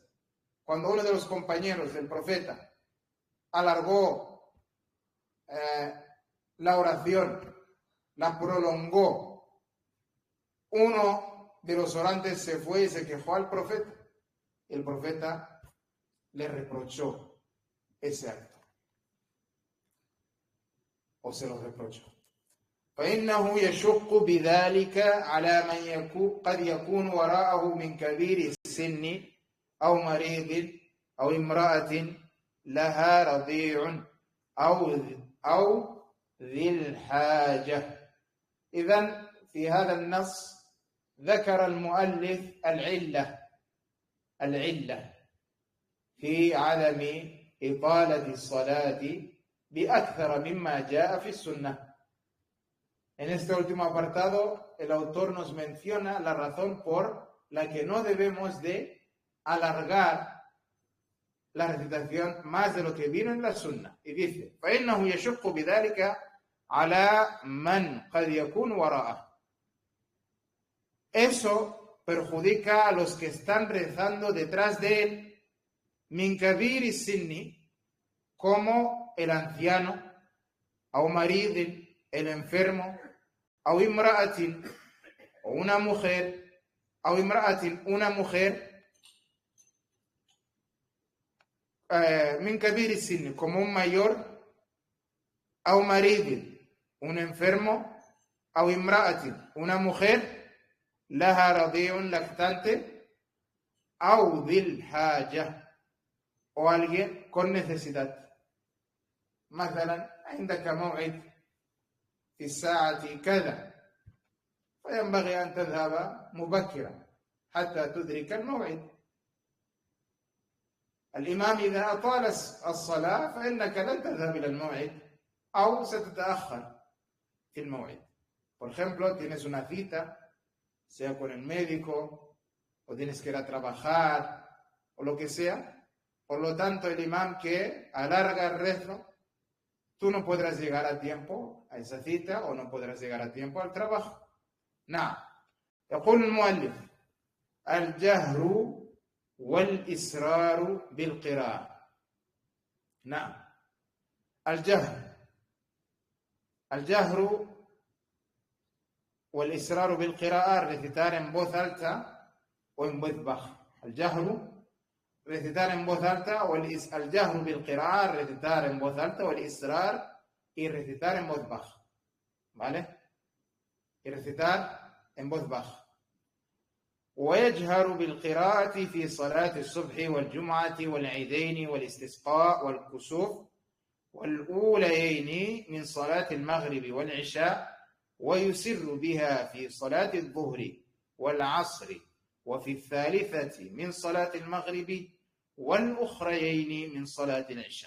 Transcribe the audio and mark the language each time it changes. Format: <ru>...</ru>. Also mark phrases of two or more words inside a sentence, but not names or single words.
<es>Cuando uno de los compañeros del profeta alargó la oración, la prolongó, uno de los orantes se fue y se quejó al profeta. El profeta le reprochó ese acto. O se lo reprochó.</es> <ar>فإنه يشق بذلك على من قد يكون وراءه من كبير السن أو مريض أو امرأة لها رضيع أو ذي الحاجة. إذن في هذا النص ذكر المؤلف العلة في عدم إطالة الصلاة بأكثر مما جاء في السنة.</ar> <es>En este último apartado, el autor nos menciona la razón por la que no debemos de alargar la recitación más de lo que vino en la sunna. Y dice,</es> <ar>فإنه يشق بذلك على من قد يكون وراءه.</ar> <es>Eso perjudica a los que están rezando detrás de él,</es> <ar>من كبير السن,</ar> <es>como el anciano, o marid, el enfermo, o imra'atin, o una mujer, o imra'atin, una mujer,</es> <ar>من كبير السن,</ar> <es>como un mayor, o marid, un enfermo, o imra'atin, una mujer,</es> <ar>لها رضيع,</ar> <es>lactante, o</es> <ar>ذي الحاجة,</ar> <es>o alguien con necesidad.</es> <ar>مثلا عندك موعد في الساعة كذا فينبغي أن تذهب مبكرا حتى تدرك الموعد. الإمام إذا أطال الصلاة فإنك لن تذهب إلى الموعد أو ستتأخر في الموعد.</ar> <es>Por ejemplo, tienes una cita, sea con el médico, o tienes que ir a trabajar, o lo que sea. Por lo tanto, el imam que alarga el rezo, tú no podrás llegar a tiempo a esa cita o no podrás llegar a tiempo al trabajo.</es> <ar>نعم. يقول المؤلف: الجهر والإسرار بالقراءة. نعم. الجهر والإسرار بالقراءة,</ar> <es>recitar en voz alta o en voz baja. الجهر, recitar en voz alta, o</es> <ar>الجهر بالقراءة,</ar> <es>recitar en voz alta, o el israr, y recitar en voz baja. ¿Vale? Y recitar en voz baja.</es> <ar>ويجهر بالقراءة في صلاة الصبح والجمعة والعيدين والاستسقاء والكسوف والأوليين من صلاة المغرب والعشاء, ويسر بها في صلاة الظهر والعصر وفي الثالثة من صلاة المغرب والأخريين من صلاة العشاء.</ar>